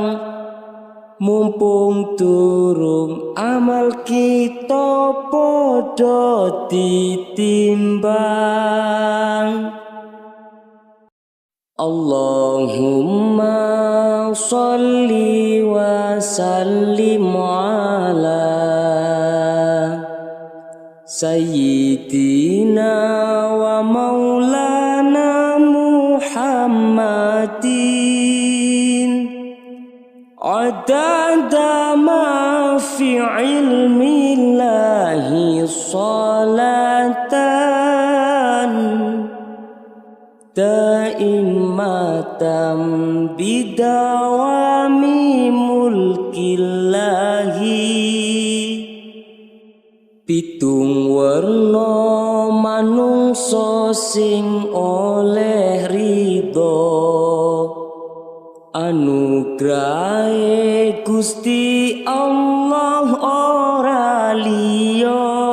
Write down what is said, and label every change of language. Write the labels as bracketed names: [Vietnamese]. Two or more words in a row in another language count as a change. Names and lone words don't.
[Javanese] Mumpung durung amal kita padha ditimbang. [Arabic] اللهم صلّ وسلّم على سيدنا ومولانا محمدٍ عدد ما في علم الله صلاةً دائمةً بدوام ملك الله. [Javanese] Pitung werna manungsa sing oleh ridho anugrahe Gusti Allah ora liya.